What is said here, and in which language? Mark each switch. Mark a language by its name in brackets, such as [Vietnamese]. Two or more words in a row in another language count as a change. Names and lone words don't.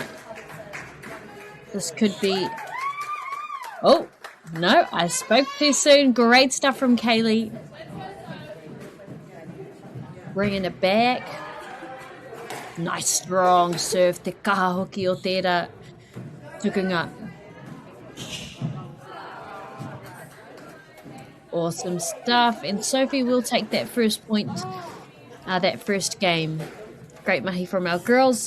[English] This could be... Oh, no, I spoke too soon. Great stuff from Kaylee. Bringing it back. Nice strong serve. [Māori] Te kaha hoki o tērā tukunga. [English] Awesome stuff. And Sophie will take that first point, that first game. Great mahi from our girls.